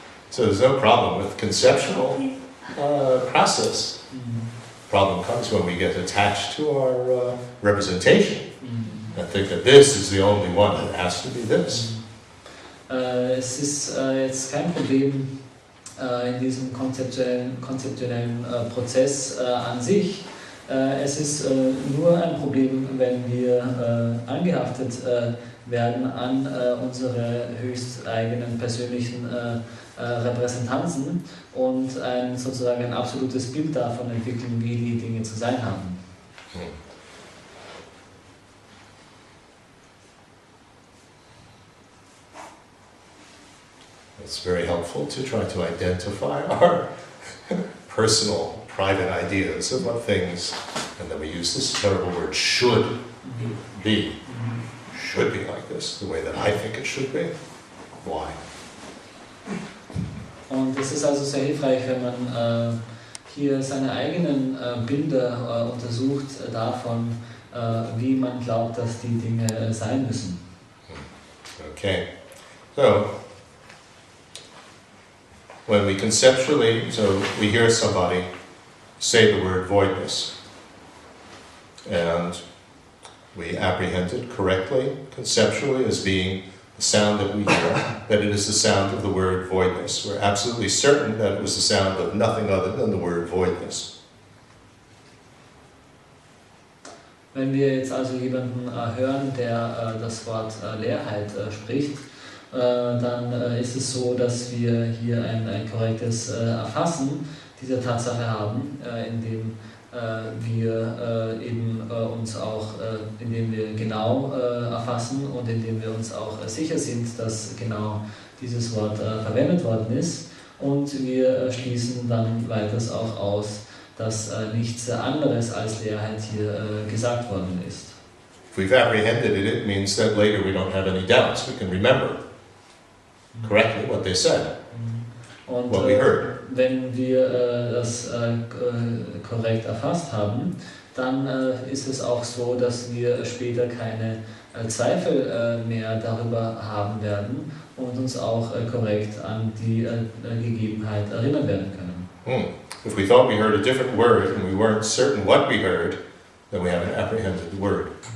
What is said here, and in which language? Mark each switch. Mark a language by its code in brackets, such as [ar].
[en] So there's no problem with conceptual process. Problem comes when we get attached to our representation and think that this is the only one that has to be this. [de] Es ist jetzt kein Problem in diesem konzeptuellen Prozess an sich. Es ist nur ein Problem, wenn wir angehaftet werden an unsere höchst eigenen persönlichen Repräsentanzen und sozusagen ein absolutes Bild davon entwickeln, wie die Dinge zu sein haben. [en] It's very helpful to try to identify our personal, private ideas of what things, and then we use this terrible word, should be like this the way that I think it should be. Why? [de] Und es ist also sehr hilfreich, wenn man hier seine eigenen Bilder untersucht davon, wie man glaubt, dass die Dinge sein müssen. [en] Okay, so when we conceptually, so we hear somebody say the word voidness, and we apprehend it correctly, conceptually, as being the sound that we hear, that it is the sound of the word voidness. We're absolutely certain that it was the sound of nothing other than the word voidness. [de] Wenn wir jetzt also jemanden hören, der das Wort Leerheit spricht, dann ist es so, dass wir hier ein korrektes Erfassen dieser Tatsache haben, indem wir eben uns auch, indem wir genau erfassen und indem wir uns auch sicher sind, dass genau dieses Wort verwendet worden ist, und wir schließen dann weiters auch aus, dass nichts anderes als Leerheit hier gesagt worden ist. [en] If we've apprehended it, it means that later we don't have any doubts. We can remember correctly what they said, [de] Und [en] what we heard. [de] wenn wir das korrekt erfasst haben, dann ist es auch so, dass wir später keine Zweifel mehr darüber haben werden und uns auch korrekt an die Gegebenheit erinnern werden können. [en] If we thought we heard a different word and we weren't certain what we heard, then we haven't apprehended the word.